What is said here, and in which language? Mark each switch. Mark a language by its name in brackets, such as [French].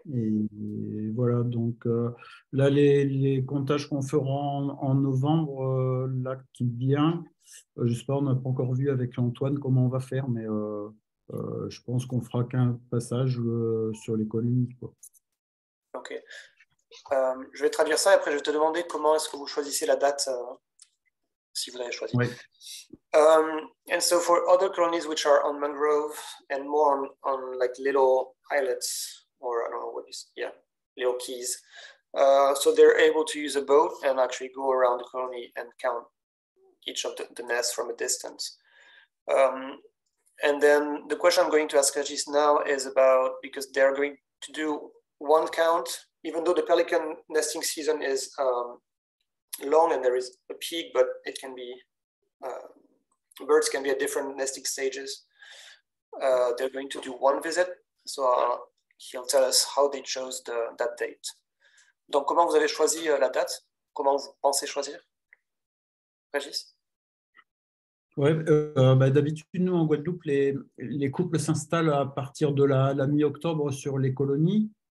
[French] Et voilà, donc là, les comptages qu'on fera en novembre, là qui vient, je sais pas, on n'a pas encore vu avec Antoine comment on va faire, mais je pense qu'on fera qu'un passage sur les colonies, quoi. Ok. Je vais traduire ça et après je vais te demander comment est-ce que vous choisissez la date si vous l'avez choisi. Oui. [English] And so for other colonies which are on mangrove and more on like little islets, or I don't know what is, yeah, little keys. So they're able to use a boat and actually go around the colony and count each of the nests from a distance. And then the question I'm going to ask Régis now is about, because they're going to do one count, even though the pelican nesting season is long and there is a peak, but it can be, birds can be at different nesting stages. They're going to do one visit. So he'll tell us how they chose that date. [French] Donc, comment vous avez choisi la date? Comment vous pensez choisir? Régis? Ouais, d'habitude, nous, en Guadeloupe, les couples s'installent à partir de la mi-octobre sur les colonies.